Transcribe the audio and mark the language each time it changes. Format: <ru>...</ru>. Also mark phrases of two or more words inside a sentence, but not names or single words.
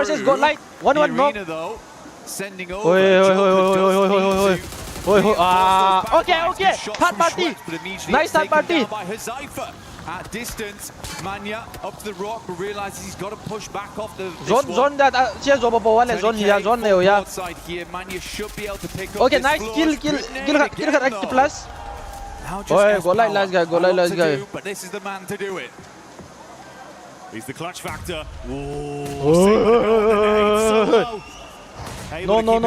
<en>Versus Godlike. 1-1 knock. Arena, though, sending over okay. Third party. Nice third party. At distance, Manya up to the rock, but realizes he's got to push back off the zone that chia zo bo wale zone here side here. Manya should be able to pick up okay, nice kill active plus. Go like last guy. But this is the man to do it. He's the clutch factor. No.</en>